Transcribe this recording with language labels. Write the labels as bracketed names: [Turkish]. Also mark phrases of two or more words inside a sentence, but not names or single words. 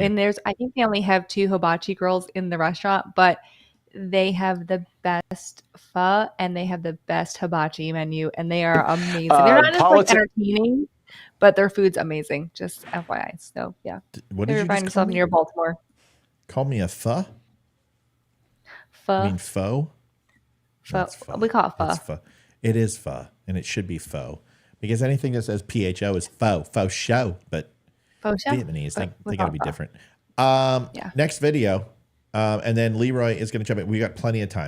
[English] and I think they only have 2 hibachi girls in the restaurant, but they have the best pho and they have the best hibachi menu, and they are amazing. They're not just like entertaining, but their food's amazing. Just FYI. So yeah, What did you find just call yourself me? near Baltimore. Call me a pho? Pho. I mean pho? Pho. That's pho. We call it pho. It's pho. It is pho, and it should be pho. Because anything that says PHO is faux show, but Faux show? Vietnamese, But they we got to call be it pho. different. Yeah. Next video, and then Leroy is going to jump in. We got plenty of time.